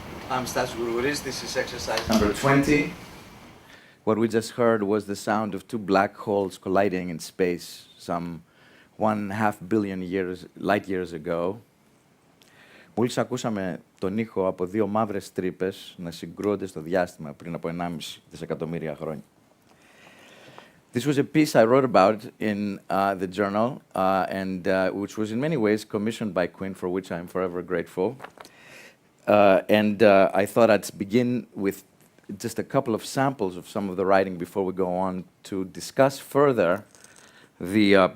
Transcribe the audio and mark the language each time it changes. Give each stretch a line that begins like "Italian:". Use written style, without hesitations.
English: I'm Stathis Gourgouris. This is exercise number 20. What we just heard was the sound of two black holes colliding in space some 1.5 billion light years ago.
Greek: Μόλις ακούσαμε τον ήχο από δύο μαύρες τρύπες να συγκρούονται στο διάστημα πριν από 1,5 δισεκατομμύρια χρόνια.
English: This was a piece I wrote about in the journal, and which was in many ways commissioned by Quinn, for which I am forever grateful. And I thought I'd begin with just a couple of samples of some of the writing before we go on to discuss further the